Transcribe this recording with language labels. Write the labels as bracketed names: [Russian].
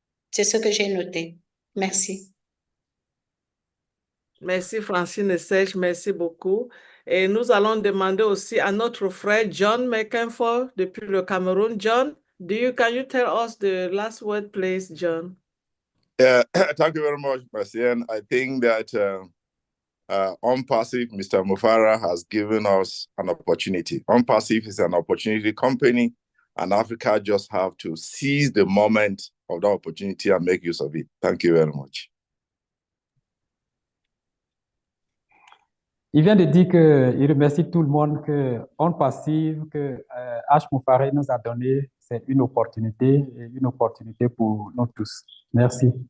[French] C'est ce que j'ai noté. Merci. Merci Francine et Serge, merci beaucoup. Et nous allons demander aussi à notre frère John McInford depuis le Cameroun. [English] John, can you tell us the last word, please, John? Thank you very much, Marcian. I think that ONPASSIVE, Mr. Mufara, has given us an opportunity. ONPASSIVE is an opportunity company, and Africa just have to seize the moment of the opportunity and make use of it. Thank you very much. [French] Il vient de dire qu'il remercie tout le monde que ONPASSIVE, que H. Moufaré nous a donné, c'est une opportunité pour nous tous. Merci.